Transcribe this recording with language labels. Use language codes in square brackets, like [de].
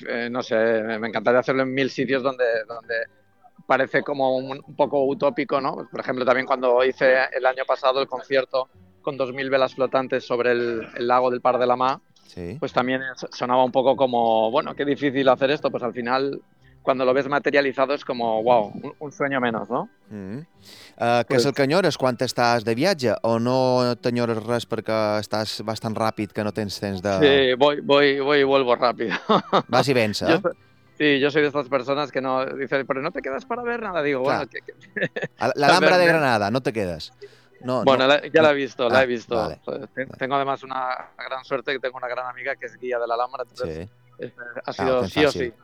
[es] No sé, me encantaría hacerlo en mil sitios donde parece como un poco utópico, ¿no? Por ejemplo, también cuando hice el año pasado el concierto con 2.000 velas flotantes sobre el lago del Par de la Mà, pues también sonaba un poco como, bueno, qué difícil hacer esto. Pues al final, cuando lo ves materializado, es como, wow, un sueño menos, ¿no? Mm-hmm. [ca] ¿Qué es el que enyores quan estàs de viatge? ¿O no t'enyores res perquè estàs bastant ràpid que no tens temps de...? [es] Sí, voy y vuelvo rápido. [ca] Vas y vens, [es] Sí, yo soy de estas personas que no dicen, pero no te quedas para ver nada. Digo, bueno, la Alhambra de Granada, no te quedas. No, bueno, no. La he visto. Vale. Tengo además una gran suerte, que tengo una gran amiga que es guía de la Alhambra. Entonces, ha sido sí o sí.